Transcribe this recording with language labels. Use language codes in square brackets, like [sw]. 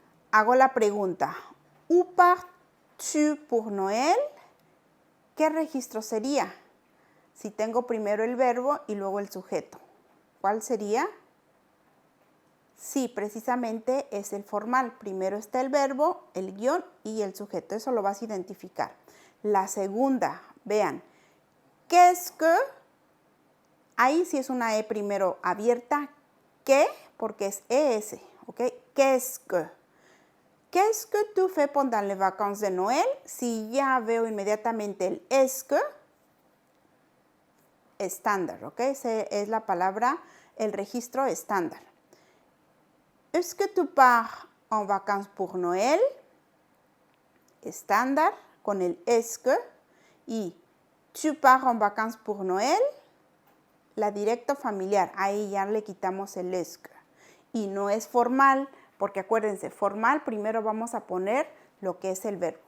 [es] Hago la pregunta, [fr] où pars-tu pour Noël? [es] ¿Qué registro sería? Si tengo primero el verbo y luego el sujeto. ¿Cuál sería? Sí, precisamente es el formal. Primero está el verbo, el guión y el sujeto. Eso lo vas a identificar. La segunda, vean, qu'est-ce que, ahí sí es una E primero abierta, ¿qué? Porque es ES, ¿ok? Qu'est-ce que. [fr] Qu'est-ce que tu fais pendant les vacances de Noël? [es] Si ya veo inmediatamente el est-ce que, estándar, ¿ok? Esa es la palabra, el registro estándar. [fr] Est-ce que tu pars en vacances pour Noël? [es] Estándar con el [fr] est-ce que. Y tu pars en vacances pour Noël, [es] la directo familiar. Ahí ya le quitamos el est-ce que. Y no es formal, porque acuérdense, formal primero vamos a poner lo que es el verbo.